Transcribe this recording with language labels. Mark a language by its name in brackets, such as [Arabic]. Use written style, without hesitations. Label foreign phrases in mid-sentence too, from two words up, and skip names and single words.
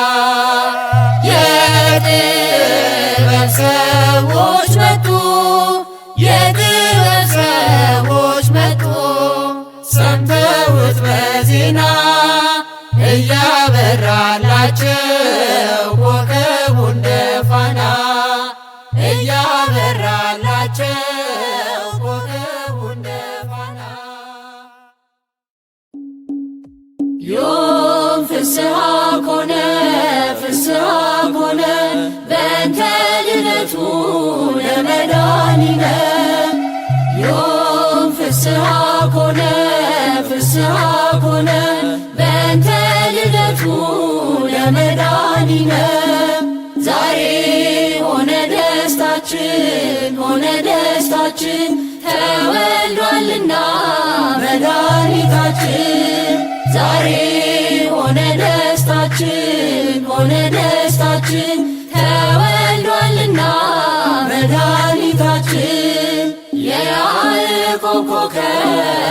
[Amharic] የጥበብ ሰዎች መጡ የጥበብ ሰዎች መጡ ሰምተውት በዜና እያበራላቸው ኮከቡ እንደ ፋና እያበራላቸው ኮከቡ እንደ ፋና [Geez] ዮም ፍስሐ ኮነ ፍስሐ ኮነ በእንተ ልደቱ ለመድኃኒነ ዮም ፍስሐ ኮነ ፍስሐ ኮነ በእንተ ልደቱ ለመድኃኒነ [Amharic] ዛሬ ሆነ ደስታችን ሆነ ደስታችን ተወልዷልና መድኃኒታችን ዛሬ ሆነ ደስታችን ሆነ ደስታችን ተወልዷልና መድኃኒታችን የያዕቆብ ኮከብ